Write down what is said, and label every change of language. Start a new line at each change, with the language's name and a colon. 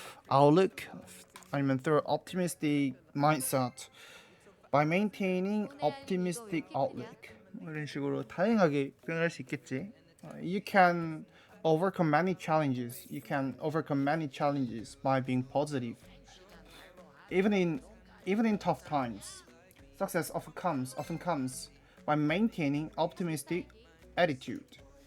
English: outlook,
Korean: 아니면
English: through optimistic mindset, by maintaining optimistic outlook.
Korean: 이런 식으로 다양하게 표현할 수 있겠지.
English: You can overcome many challenges. You can overcome many challenges by being positive. Even in tough times, success often comes by maintaining optimistic attitude.